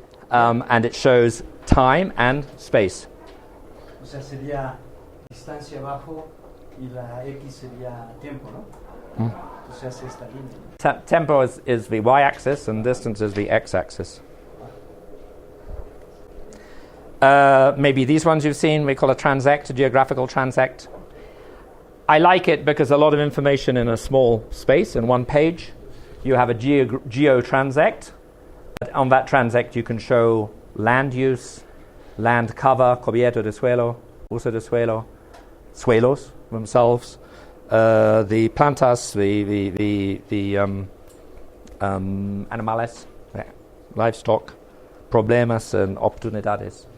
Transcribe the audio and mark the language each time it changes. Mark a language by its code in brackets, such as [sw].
[en] And it shows time and space. [es] O sea, sería distancia abajo y la X sería tiempo, ¿no? Entonces hace esta línea. [en] Tempo is the y-axis and distance is the x-axis. Maybe these ones you've seen, we call a transect, a geographical transect. I like it because a lot of information in a small space, in one page. You have a geo-transect. On that transect you can show land use, land cover, [es] cubierto de suelo, uso de suelo, [en] suelos themselves, the plantas, the animales, livestock, problemas and oportunidades.